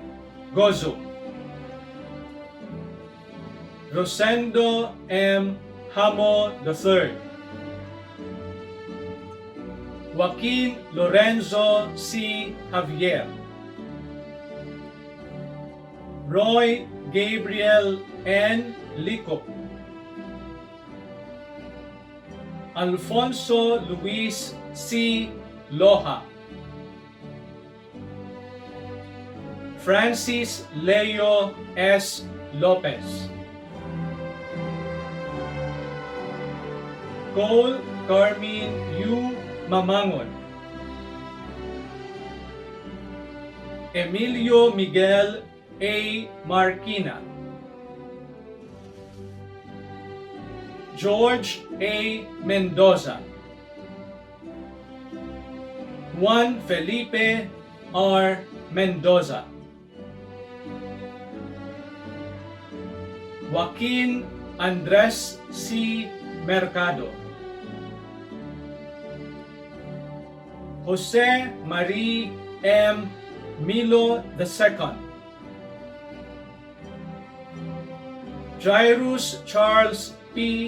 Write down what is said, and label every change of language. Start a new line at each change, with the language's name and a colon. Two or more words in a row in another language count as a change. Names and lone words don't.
English: Gozo, Rosendo M. Hamo III, Joaquin Lorenzo C. Javier, Roy Gabriel N. Licop, Alfonso Luis C. Loja, Francis Leo S. Lopez, Cole Carmine U. Mamangon, Emilio Miguel A. Marquina, George A. Mendoza, Juan Felipe R. Mendoza, Joaquin Andres C. Mercado, Jose Marie M. Milo II, Jairus Charles P.